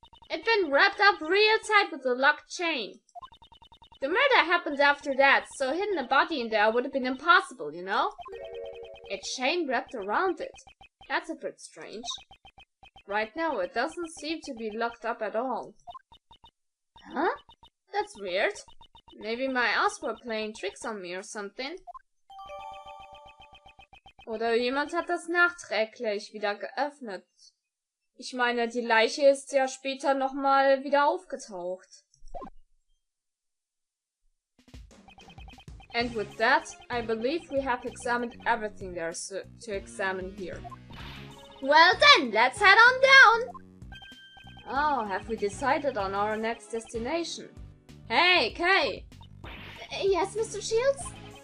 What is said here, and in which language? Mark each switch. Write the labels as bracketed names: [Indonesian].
[English] It'd been wrapped up real tight with a locked chain. The murder happened after that, so hiding a body in there would have been impossible, you know? A chain wrapped around it. That's a bit strange. Right now, it doesn't seem to be locked up at all. Huh? That's weird. Maybe my eyes were playing tricks on me or something. [German] Oder jemand hat das nachträglich wieder geöffnet. Ich meine, die Leiche ist ja später nochmal wieder aufgetaucht. [English] And with that, I believe we have examined everything there is to examine here. Well then, let's head on down! Oh, have we decided on our next destination? Hey, Kay! Yes, Mr. Shields?